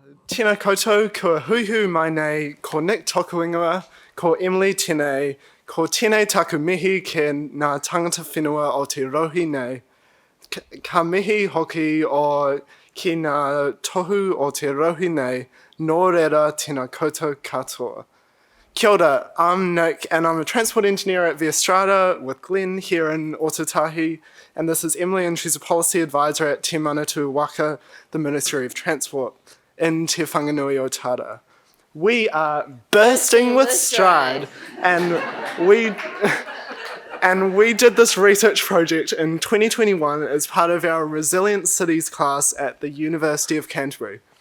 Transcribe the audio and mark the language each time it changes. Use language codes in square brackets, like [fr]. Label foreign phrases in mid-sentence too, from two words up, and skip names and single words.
[mi] Tēnā koutou, kua huihu mai nei, ko Nick Tokuingoa, ko Emily Tēnei, ko tēnei taku mihi ke ngā tangata whenua o te rohi nei. Ka mihi hoki o ki ngā tohu o te rohi nei, nō reira tēnā koutou katoa. Kia ora, [en] I'm Nick and I'm a transport engineer at the Strada with Glenn here in Otatahi, and this is Emily and she's a policy advisor at Te Manatū Waka, the Ministry of Transport in Te Whanganui o Tara. We are bursting with stride, and we did this research project in 2021 as part of our Resilient Cities class at the University of Canterbury.